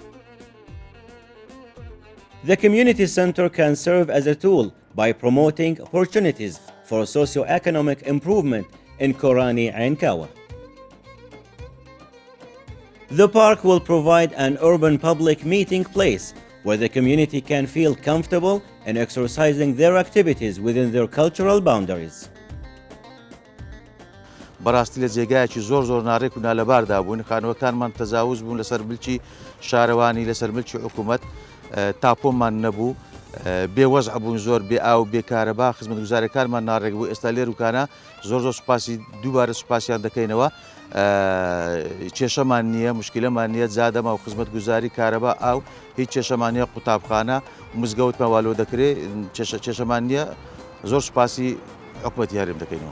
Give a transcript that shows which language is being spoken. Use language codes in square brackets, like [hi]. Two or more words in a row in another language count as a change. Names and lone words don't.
[en] The community center can serve as a tool by promoting opportunities for socio-economic improvement in Kurani ainkawa. The park will provide an urban public meeting place where the community can feel comfortable in exercising their activities within their cultural boundaries. [ckb] بەڕاستی لە جێگایەکی زۆر ناڕێک و نالەباردا بوون خانووەکانمان تەجاوز بوون لەسەر ملکی شارەوانی لەسەر ملکی حکوومەت تاپۆمان نەبوو بێوەزع بوون زۆر بێ ئاو بێکارەبا خزمەتگوزارەکانمان ناڕێک بوو ئێستا لێرکانە زۆر سوپاسی دووبارە سوپاسیان دەکەینەوە کێشەمان نییە مشکلەمان نییە جادەما و خزمەتگوزاری کارەبا ئاو هیچ کێشەمان نییە قوتابخانە مزگەوتمان والۆ دەکرێت کێشەمان نییە زۆر سوپاسی حکوومەتی هەرێم دەکەینەوە.